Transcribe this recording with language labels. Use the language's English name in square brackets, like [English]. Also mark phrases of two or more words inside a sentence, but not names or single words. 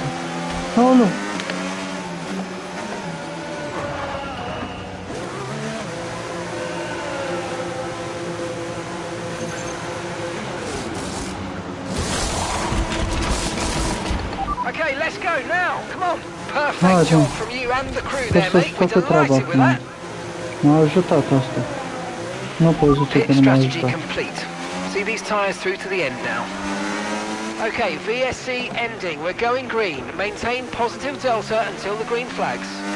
[Romanian] Nu, nu. [English] Okay, let's go now. Come on. Perfect job from you and the crew there, mate. We're delighted with that. [Romanian] M-a ajutat asta. Nu pot zice că nu m-a ajutat. [English] Strategy complete. See these tyres through to the end now. Okay, VSC ending. We're going green. Maintain positive delta until the green flags.